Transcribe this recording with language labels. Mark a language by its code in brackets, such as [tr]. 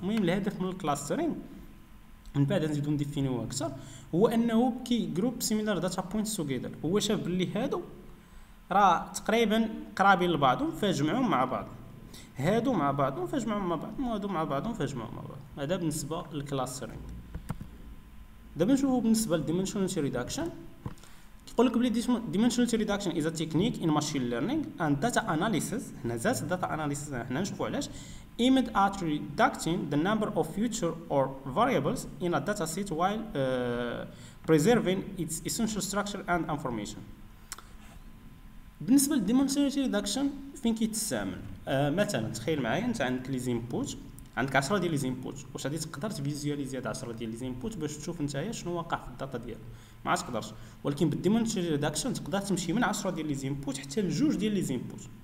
[ar] المهم الهدف من الكلاسترينغ من بعد نزيدو نديفينيوه اكثر هو انه كي جروب سيميلار داتا بوينتس توغيدر. هو شاف بلي هادو راه تقريبا قرابين لبعضهم فجمعهم مع بعض، هادو مع بعضهم فجمعهم مع بعض، وهادو مع بعضهم فجمعهم مع بعض. هذا بالنسبه للكلاسترينغ. دابا نشوفو بالنسبه للديمنشناليتي ريدكشن. كيقول لك بلي [en] dimensionality reduction is a technique in machine learning and data analysis. [ar] هنا ذات [en] data analysis [ar] حنا نشوفو علاش [en] aimed at reducing the number of future or variables in a data set while preserving its essential structure and information. [ar] بالنسبه للdimensionality reduction فين كيتستعمل؟ مثلا تخيل معايا انت عندك لي زينبوت، عندك 10 ديال لي زينبوت، واش غادي تقدر تفيزواليزي هاد 10 ديال لي زينبوت باش تشوف نتايا شنو واقع في الداتا ديالك؟ ما تقدرش. ولكن بالديمنشنال ريدكشن تقدر تمشي من 10 ديال لي زينبوت حتى لجوج ديال لي زينبوت.